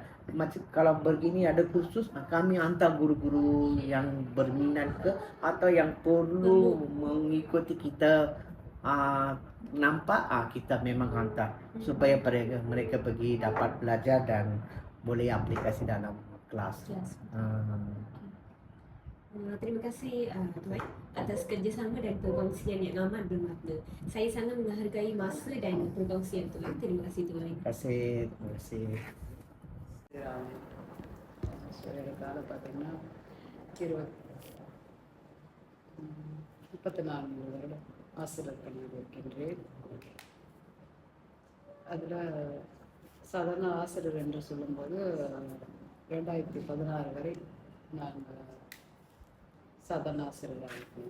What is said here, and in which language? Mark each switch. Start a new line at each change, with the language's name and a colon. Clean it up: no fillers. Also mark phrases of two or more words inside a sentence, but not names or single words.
Malay: Macam kalau begini ada kursus, kami hantar guru-guru yang berminat ke atau yang perlu mengikuti kita nampak, kita memang hantar supaya mereka pergi dapat belajar dan boleh aplikasi dalam kelas. Terima kasih Tuan atas kerjasama dan perkongsian yang amat bermakna. Saya sangat menghargai masa dan perkongsian Tuan. Terima kasih Tuan. Terima kasih.
Tamil: கால பார்த்தீங்கன்னா 34 வருடம் ஆசிரியர் பணியில் இருக்கின்றேன். அதில் சாதாரண ஆசிரியர் என்று சொல்லும்போது 2016 வரை நான் சாதாரண ஆசிரியராக இருக்கேன்.